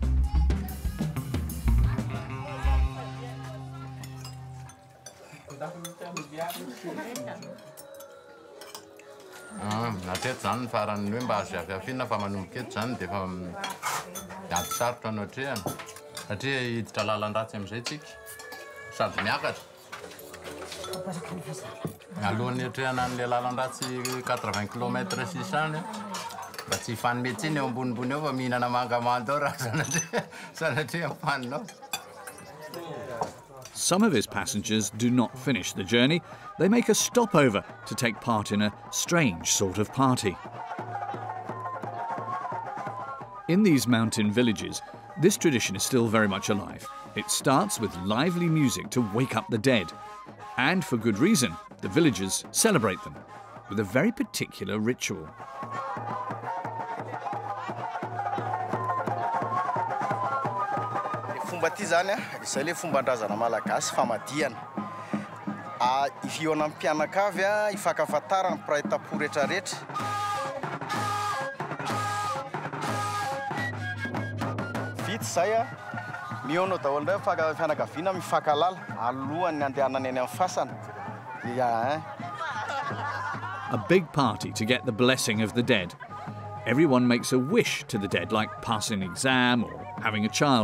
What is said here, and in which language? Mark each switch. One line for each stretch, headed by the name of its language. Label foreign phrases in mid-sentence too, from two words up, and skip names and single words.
Malagasy: Nateto zany farany hoe mba azo afiafiana fa manomboka eto zany dia efa ady sarotra anao hatrehany satria hiditra lalan-dratsy amin'izay tsika sady miakatra. Alohan'ny hatrehana an'ilay lalan-dratsy 80 km sisany mba tsy hifanimetsy iny eo ambonimbony eo fa mihinana mangamanga ao raha sanatria mifaninao.
English: some of his passengers do not finish the journey, they make a stopover to take part in a strange sort of party. In these mountain villages, this tradition is still very much alive. It starts with lively music to wake up the dead. And for good reason, the villagers celebrate them with a very particular ritual.
Malagasy: Fomba ty zany izay le fomban-drazana malagasy famadiana. Iviona amin'ny mpianakavy ifankafantarana mpiray tapo rehetrarehetra. Vita zay miono daholo indray fianakaviana mifankalala alohany andehanany eny amin'ny fasana.
English: A big party to get the blessing of the dead. Everyone makes a wish to the dead, like passing an exam or having a child.